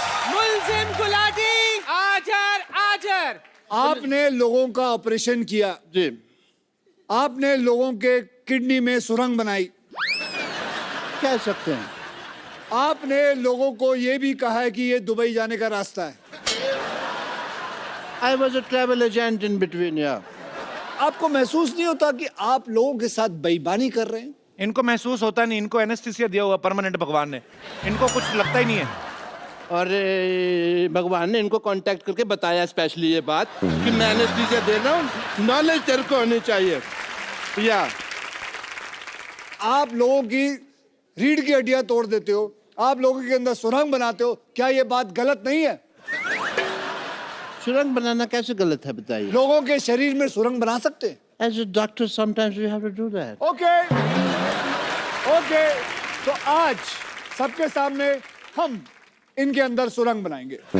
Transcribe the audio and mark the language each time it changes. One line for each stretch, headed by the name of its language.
Hindi: मुल्जिम गुलाटी आजर। आपने लोगों का ऑपरेशन किया, जी। आपने लोगों के किडनी में सुरंग बनाई, कह सकते हैं। आपने लोगों को ये भी कहा है कि ये दुबई जाने का रास्ता है।
English: I was a travel agent in between, yeah.
Hindi: आपको महसूस नहीं होता कि आप लोगों के साथ बेईमानी कर रहे हैं? इनको महसूस होता नहीं, इनको एनेस्थीसिया दिया हुआ परमानेंट भगवान ने, इनको कुछ लगता ही नहीं है। और भगवान ने इनको कांटेक्ट करके बताया स्पेशली ये बात कि मैं एनेस्थीसिया दे रहा हूँ, नॉलेज तेरे को होनी चाहिए। या आप लोगों की रीढ़ की हड्डियां तोड़ देते हो, आप लोगों के अंदर सुरंग बनाते हो, क्या ये बात गलत नहीं है? सुरंग बनाना कैसे गलत है बताइए? लोगों के शरीर में सुरंग बना सकते हैं।
English: As a doctor, sometimes we have to do that.
Hindi: Okay, तो आज सबके सामने हम इनके अंदर सुरंग बनाएंगे।